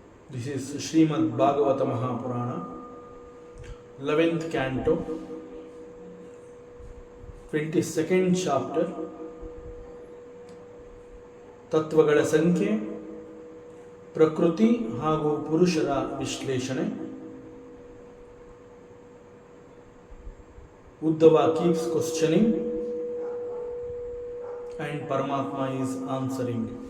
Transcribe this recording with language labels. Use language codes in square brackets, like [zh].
[en] This is Srimad Bhagavata Mahapurana, 11th canto, 22nd chapter. [kn] ತತ್ವಗಳ ಸಂಖ್ಯೆ, ಪ್ರಕೃತಿ ಹಾಗೂ ಪುರುಷರ ವಿಶ್ಲೇಷಣೆ. [en] Uddhava keeps questioning and Paramatma is answering.